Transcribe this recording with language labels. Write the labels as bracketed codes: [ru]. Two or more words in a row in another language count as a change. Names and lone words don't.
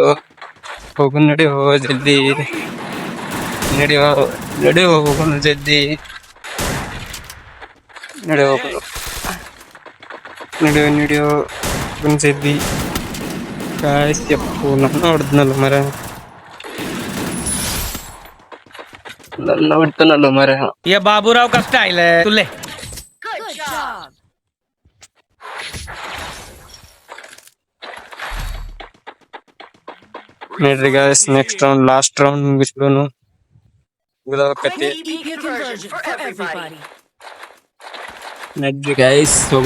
[kn] ಹೋಗೋಣ ನಡಿಯೋ ಜಲ್ದಿ ನಡಿಯೋ ಹೋಗೋಣ ಜಲ್ದಿ ನಡಿಯೋ ಹೋಗೋಣ ಜಲ್ದಿ. ಕಾಯ್ಸ್ಯಪ್ಪು ನನ್ನ ಹೊಡೆದ್ನಲ್ಲ ಮರ, ನನ್ನ ಹೊಡ್ತಾನಲ್ಲ ಮರ. [hi] ये बाबूराव का स्टाइल है तुले। [kn] ನೋಡ್ರಿ ಗಾಯ್ಸ್, [en] next round last round [kn] ಮುಗಿಸ್ಬಿಡೋನು. ನಡ್ರಿ ಗಾಯ್ಸ್ ಹೋಗೋಣ.